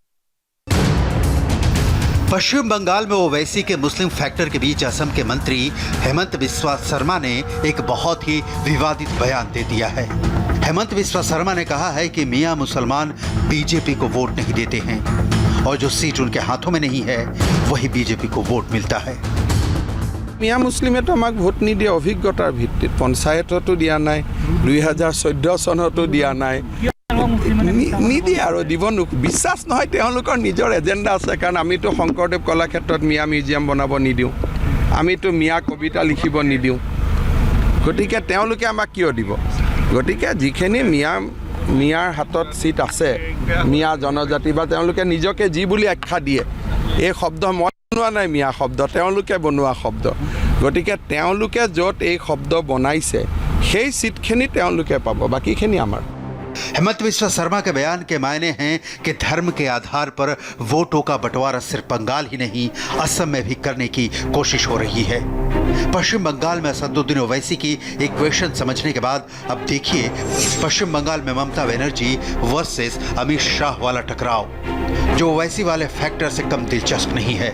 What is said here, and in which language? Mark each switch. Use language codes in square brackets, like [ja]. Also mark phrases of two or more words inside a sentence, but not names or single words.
[hi] पश्चिम बंगाल में ओवैसी के मुस्लिम फैक्टर के बीच असम के मंत्री हेमंत बिस्वा शर्मा ने एक बहुत ही विवादित बयान दे दिया है। हेमंत बिस्वा शर्मा ने कहा है कि मियां मुसलमान बीजेपी को वोट नहीं देते हैं और जो सीट उनके हाथों में नहीं है वही बीजेपी को वोट मिलता है। [as] মিয়া মুছলিমে তো আমাক ভোট নিদিয়ে অভিজ্ঞতাৰ ভিত্তিত পঞ্চায়ততো দিয়া নাই 2014 চনতো দিয়া নাই নিদিয়ে আৰু দিব বিশ্বাস নহয় তেওঁলোকৰ নিজৰ এজেন্ডা আছে কাৰণ আমিতো শংকৰদেৱ কলাক্ষেত্ৰত মিয়া মিউজিয়াম বনাব নিদিওঁ আমিতো মিয়া কবিতা লিখিব নিদিওঁ গতিকে তেওঁলোকে আমাক কিয় দিব গতিকে যিখিনি মিয়াৰ হাতত সিট আছে মিয়া জনজাতি বা তেওঁলোকে নিজকে যি বুলি আখ্যা দিয়ে এই শব্দ বনোৱা নাই মিয়া শব্দ তেওঁলোকে বনোৱা শব্দ গতিকে তেওঁলোকে য'ত এই শব্দ বনাইছে সেই সিটখিনি তেওঁলোকে পাব বাকিখিনি আমাৰ। [hi] हेमंत बिस्वा शर्मा के बयान के मायने हैं कि धर्म के आधार पर वोटों का बंटवारा सिर्फ बंगाल ही नहीं असम में भी करने की कोशिश हो रही है। पश्चिम बंगाल में असदुद्दीन ओवैसी की इक्वेशन समझने के बाद अब देखिए पश्चिम बंगाल में ममता बनर्जी वर्सेस अमित शाह वाला टकराव जो ओवैसी वाले फैक्टर से कम दिलचस्प नहीं है।